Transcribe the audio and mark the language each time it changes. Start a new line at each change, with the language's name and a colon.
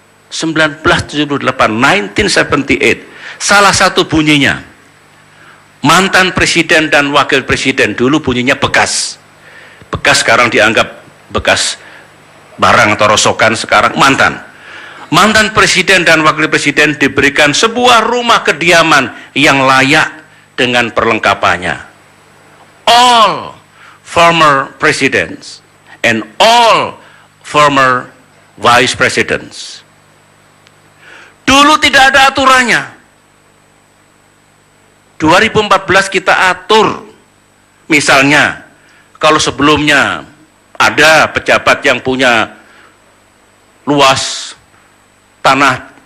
Indonesian: 1978, 1978. Salah satu bunyinya, mantan presiden dan wakil presiden, dulu bunyinya bekas. Bekas sekarang dianggap bekas barang atau rosokan, sekarang mantan. Mantan presiden dan wakil presiden diberikan sebuah rumah kediaman yang layak dengan perlengkapannya.
English: All former presidents and all former vice presidents.
Indonesian: Dulu tidak ada aturannya. 2014 kita atur. Misalnya, kalau sebelumnya ada pejabat yang punya luas tanah